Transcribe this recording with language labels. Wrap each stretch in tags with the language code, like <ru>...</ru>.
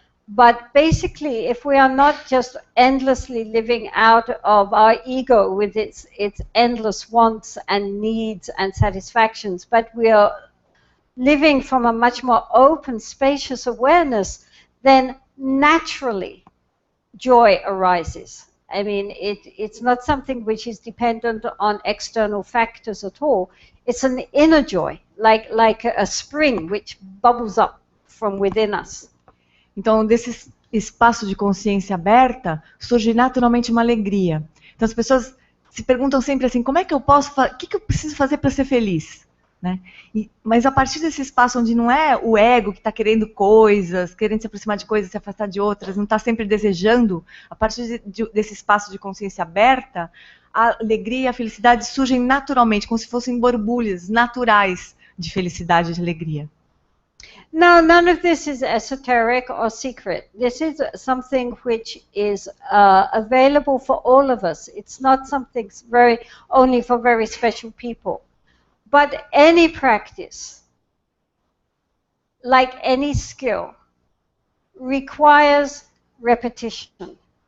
<en>But basically, if we are not just endlessly living out of our ego with its endless wants and needs and satisfactions, but we are living from a much more open, spacious awareness, then naturally joy arises. I mean, it's not something which is dependent on external factors at all. It's an inner joy, like a spring which bubbles up from within us.</en> <pt>Então, desse espaço de consciência aberta, surge naturalmente uma alegria. Então, as pessoas se perguntam sempre assim, como é que eu posso, o que eu preciso fazer para ser feliz? Né? Mas a partir desse espaço onde não é o ego que está querendo coisas, querendo se aproximar de coisas, se afastar de outras, não está sempre desejando, a partir desse espaço de consciência aberta, a alegria e a felicidade surgem naturalmente, como se fossem borbulhas naturais de felicidade e de alegria.</pt> <en>No, none of this is esoteric or secret. This is something which is available for all of us. It's not something only for very special people. But any practice, like any skill, requires repetition.</en>